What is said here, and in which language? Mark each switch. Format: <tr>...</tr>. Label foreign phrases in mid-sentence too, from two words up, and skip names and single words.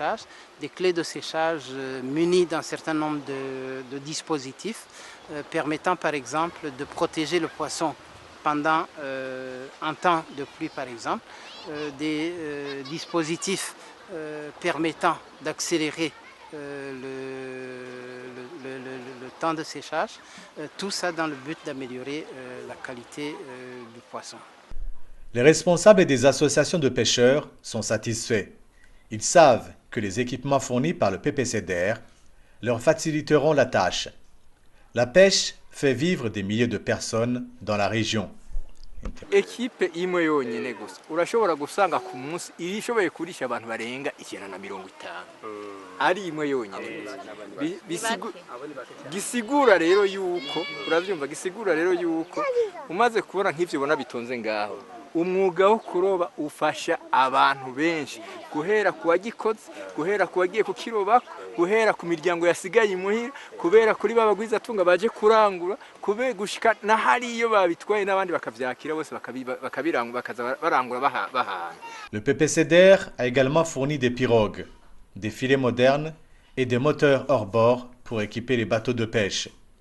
<fr>séchage munies d'un certain nombre de dispositifs permettant par exemple de protéger le poisson pendant un temps de pluie par exemple, des dispositifs permettant d'accélérer le temps de séchage, tout ça dans le but d'améliorer la qualité du poisson. Les responsables des associations de pêcheurs sont satisfaits. Ils savent que les équipements fournis par le PPCDR leur faciliteront la tâche. La pêche fait vivre des milliers de personnes dans la région.</fr> <rn>Ekipe imwe yonyene gusa urashobora gusanga ku munsi irishoboye kurisha abantu barenga 150 ari imwe yonyene gisigura rero yuko uravyumva gisigura rero yuko umaze kubona nk'ivyo ubona bitonze ngaho umwuga wo kuroba ufasha abantu benshi guhera ku wagikoze guhera ku wagiye kukirobako guhera ku miryango yasigaye imuhira kubera kuri babagwiza tunga baje kurangura kube gushika na hari iyo babitwaye n'abandi bakavyakira bose bakabirangura bakaza barangura bahana.</rn> <fr>Le PPCDR a également fourni des pirogues, des filets modernes et des moteurs hors bord pour équiper les bateaux de pêche.</fr>